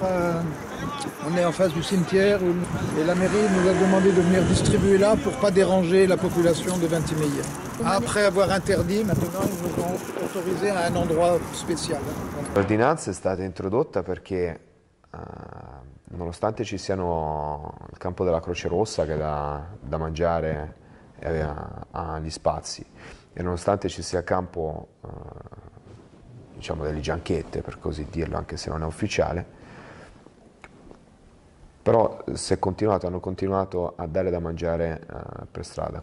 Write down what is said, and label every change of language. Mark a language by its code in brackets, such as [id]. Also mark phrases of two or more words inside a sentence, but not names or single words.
[fr] on est en face du cimetière et la mairie nous a demandé de venir distribuer là pour ne pas déranger la population de Ventimiglia. Après avoir interdit, maintenant ils nous ont autorisé à un endroit spécial. [it] L'ordinanza è stata introdotta perché nonostante ci siano il campo della Croce Rossa che dà da mangiare e ha gli spazi, e nonostante ci sia il campo diciamo delle gianchette, per così dirlo, anche se non è ufficiale, però hanno continuato a dare da mangiare per strada.